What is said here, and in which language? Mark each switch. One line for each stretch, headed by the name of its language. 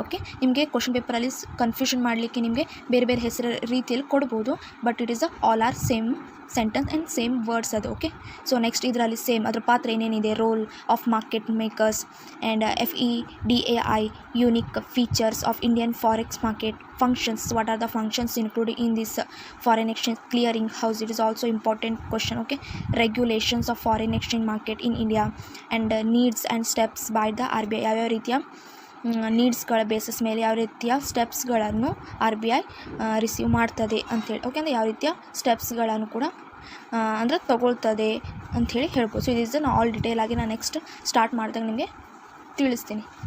Kannada: Okay, ನಿಮಗೆ question ಪೇಪರಲ್ಲಿ confusion ಮಾಡಲಿಕ್ಕೆ ನಿಮಗೆ ಬೇರೆ ಬೇರೆ ಹೆಸರು ರೀತಿಯಲ್ಲಿ ಕೊಡ್ಬೋದು,
English: but it is all are same sentence and same words
Kannada: ಅದು.
English: okay, so next
Kannada: ಇದರಲ್ಲಿ ಸೇಮ್ ಅದರ ಪಾತ್ರ ಏನೇನಿದೆ,
English: Role of market makers and FEDAI, unique features of Indian forex market, functions, what are the functions included in this foreign exchange clearing house. It is also important question. Okay, regulations of foreign exchange market in India and needs and steps by the RBI.
Kannada: ಯಾವ ರೀತಿಯ ನೀಡ್ಸ್ಗಳ basis ಮೇಲೆ ಯಾವ ರೀತಿಯ ಸ್ಟೆಪ್ಸ್ಗಳನ್ನು RBI receive ಮಾಡ್ತದೆ ಅಂಥೇಳಿ. Okay, ಅಂದರೆ ಯಾವ ರೀತಿಯ ಸ್ಟೆಪ್ಸ್ಗಳನ್ನು ಕೂಡ ಅಂದರೆ ತಗೊಳ್ತದೆ ಅಂಥೇಳಿ ಹೇಳ್ಬೋದು. ಸೊ ಇದಿಸ್ ನಾನು ಆಲ್ ಡಿಟೇಲ್ ಆಗಿ ನಾನು ನೆಕ್ಸ್ಟ್ ಸ್ಟಾರ್ಟ್ ಮಾಡಿದಾಗ ನಿಮಗೆ ತಿಳಿಸ್ತೀನಿ.